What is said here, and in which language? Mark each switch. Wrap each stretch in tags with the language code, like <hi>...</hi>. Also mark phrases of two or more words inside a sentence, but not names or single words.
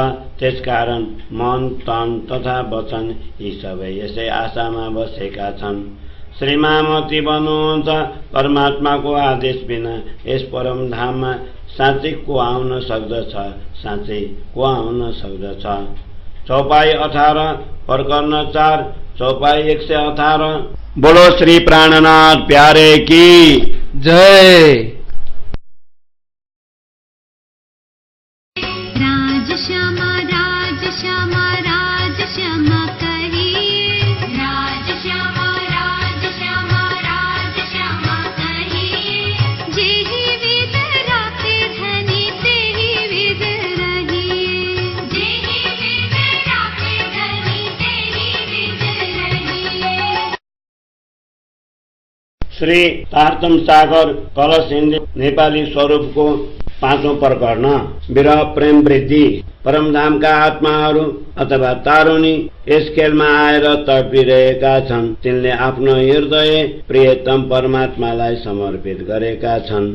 <ne>त्यसकारण मन, तन तथा वचन यी सबै यसै आशामा बसेका छन्। श्री महामती भन्नुहुन्छ, परमात्माको आदेश बिना यस परम धाममा साँच्चै को आउन सक्दछ, साँच्चै को आउन सक्दछ। चौपाई 18 प्रकरण 4 चौपाई 118।</ne> <hi>बोलो श्री प्राणनाथ प्यारे की जय। राज श्यामा राज श्यामा राज श्यामा कहिए, राज श्यामा राज श्यामा राज श्यामा कहिए। जेहि विद राखे धनी तेहि विद रहिए, जेहि विद राखे धनी तेहि विद रहिए।</hi> <ne>श्री तारतम सागर कलश हिन्दी नेपाली स्वरूपको 5औं प्रकरण विरह प्रेम वृद्धि। परमधामका आत्माहरू अथवा तारुणी यस खेलमा आएर तडपिरहेका छन्। तिनले आफ्नो हृदय प्रियतम परमात्मालाई समर्पित गरेका छन्।</ne>